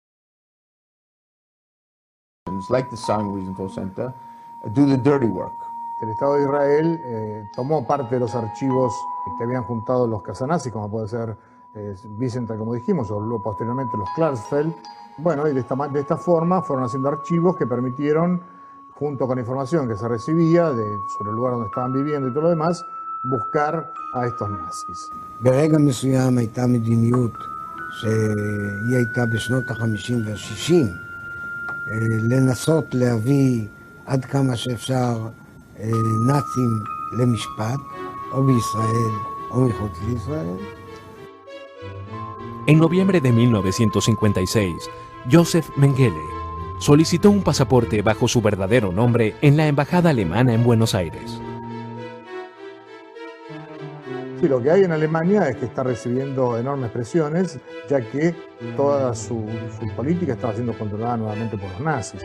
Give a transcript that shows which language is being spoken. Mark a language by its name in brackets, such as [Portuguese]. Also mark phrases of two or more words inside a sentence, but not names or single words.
[English] like the Simon Wiesenthal Center do the dirty work. [Spanish] El Estado de Israel tomó parte de los archivos que habían juntado los casanazis, como puede ser Wiesenthal, como dijimos, o luego posteriormente los Klarsfeld. Bueno, y de esta forma fueron haciendo archivos que permitieron, junto con información que se recibía sobre el lugar donde estaban viviendo y todo lo demás, buscar a estos nazis. [Hebrew] ברגע מסוים הייתה מדיניות שהיא הייתה בשנות ה-50 וה-60 לנסות להביא עד כמה שאפשר נאצים למשפט, o בישראל o מחוץ לישראל. [Spanish] En noviembre de 1956, Joseph Mengele solicitó un pasaporte bajo su verdadero nombre en la embajada alemana en Buenos Aires. Sí, lo que hay en Alemania es que está recibiendo enormes presiones, ya que toda su política estaba siendo controlada nuevamente por los nazis.